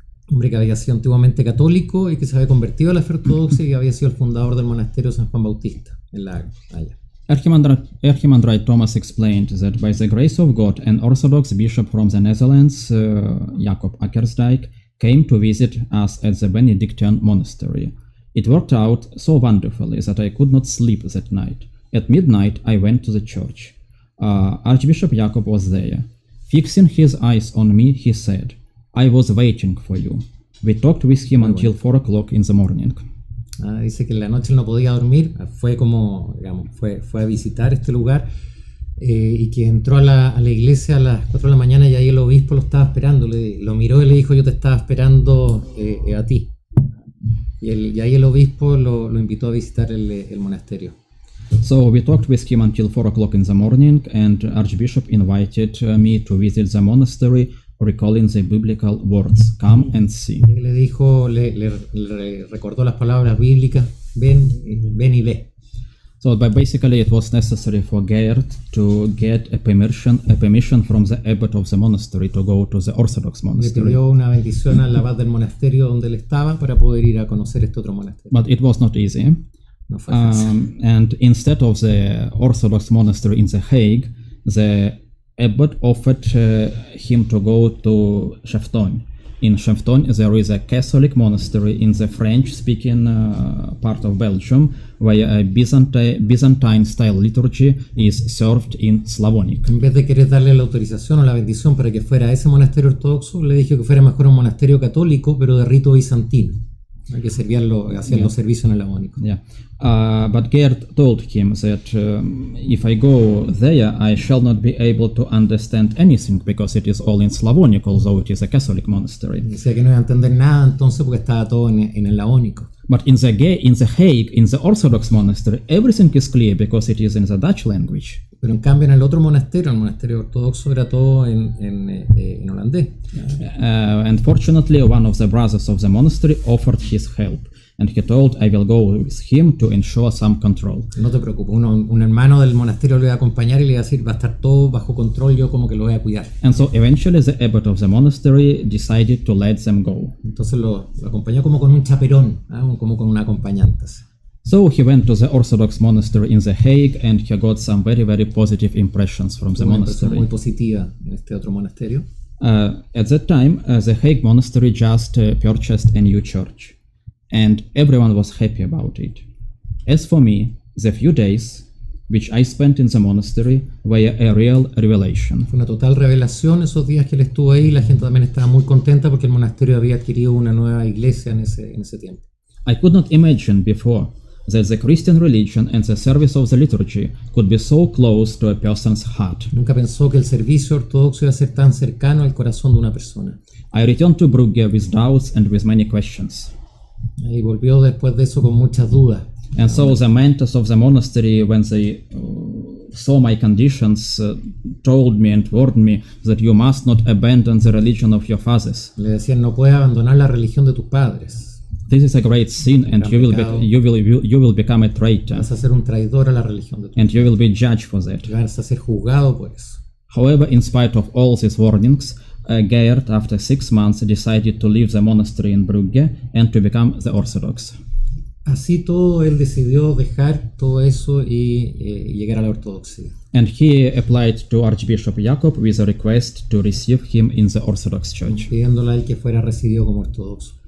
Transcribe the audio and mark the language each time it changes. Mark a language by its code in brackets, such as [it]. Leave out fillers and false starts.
[es] hombre que había sido antiguamente católico y que se había convertido a la fe ortodoxa y había sido el fundador del monasterio San Juan Bautista en La Haya. [en] Archimandrite Thomas explained that by the grace of God, an Orthodox bishop from the Netherlands, Jacob Akkersdijk, came to visit us at the Benedictine monastery. It worked out so wonderfully that I could not sleep that night. At midnight, I went to the church. Archbishop Jacob was there. Fixing his eyes on me, he said, I was waiting for you. We talked with him until 4 o'clock in the morning. [es] Dice que en la noche él no podía dormir, fue como, digamos, fue a visitar este lugar y que entró a la iglesia a las 4 de la mañana y ahí el obispo lo estaba esperando, lo miró y le dijo, yo te estaba esperando a ti. Y ahí el obispo lo invitó a visitar el monasterio. [en] So we talked with him until 4 o'clock in the morning, and Archbishop invited me to visit the monastery, recalling the biblical words, come and see. [es] Y le dijo, le recordó las palabras bíblicas, ven y ve. [en] So basically it was necessary for Gerd to get a permission from the abbot of the monastery to go to the Orthodox [es] Le [en] monastery. [es] pidió una bendición al abad del monasterio donde él estaba para poder ir a conocer este otro monasterio. [en] But it was not easy. [es] No fue fácil. [en] And instead of the Orthodox monastery in The Hague, the abbot offered him to go to Chefton. In Chefton, there is a Catholic monastery in the French-speaking part of Belgium, where a Byzantine-style liturgy is served in Slavonic. [es] En vez de querer darle la autorización o la bendición para que fuera a ese monasterio ortodoxo, le dijo que fuera mejor un monasterio católico, pero de rito bizantino, que hacían los servicios en el amónico. [en] Yeah, but Gerd told him that if I go there, I shall not be able to understand anything because it is all in Slavonic, although it is a Catholic monastery. [es] Decía que no iba a entender nada entonces porque estaba todo en el amónico. [en] But in the Hague, in the Orthodox monastery, everything is clear because it is in the Dutch language. [es] Pero en cambio en el otro monasterio, el monasterio ortodoxo, era todo en holandés. [en] And fortunately, one of the brothers of the monastery offered his help, and he told I will go with him to ensure some control. [es] No te preocupes, un hermano del monasterio le iba a acompañar y le iba a decir, va a estar todo bajo control, yo como que lo voy a cuidar. [en] And so eventually the abbot of the monastery decided to let them go. [es] Entonces lo acompañó como con un chaperón, como con una acompañante. [en] So he went to the Orthodox monastery in The Hague, and he got some very, very positive impressions from the monastery. [es] Muy positiva en este otro monasterio. [en] At that time, The Hague monastery just purchased a new church, and everyone was happy about it. As for me, the few days which I spent in the monastery were a real revelation. [es] Fue una total revelación esos días que él estuvo ahí. La gente también estaba muy contenta porque el monasterio había adquirido una nueva iglesia en ese tiempo. [en] I could not imagine before that the Christian religion and the service of the liturgy could be so close to a person's heart. [es] Nunca pensó que el servicio ortodoxo iba a ser tan cercano al corazón de una persona. [en] I returned to Brugge with doubts and with many questions. [es] Y volvió después de eso con muchas dudas. [en] And so the mentors of the monastery, when they saw my conditions, told me and warned me that you must not abandon the religion of your fathers. [es] Le decían, no puedes abandonar la religión de tus padres. [en] This is a great sin, and you will become a traitor. [es] Vas a ser un traidor a la religión de tus padres. [en] And you will be judged for that. [es] Vas a ser juzgado por eso. [en] However, in spite of all these warnings, Gerd, after 6 months, decided to leave the monastery in Brugge and to become the Orthodox. [es] Así todo, él decidió dejar todo eso y llegar a la ortodoxia. [en] And he applied to Archbishop Jacob with a request to receive him in the Orthodox Church. [es] Pidiéndole a él que fuera recibido como ortodoxo.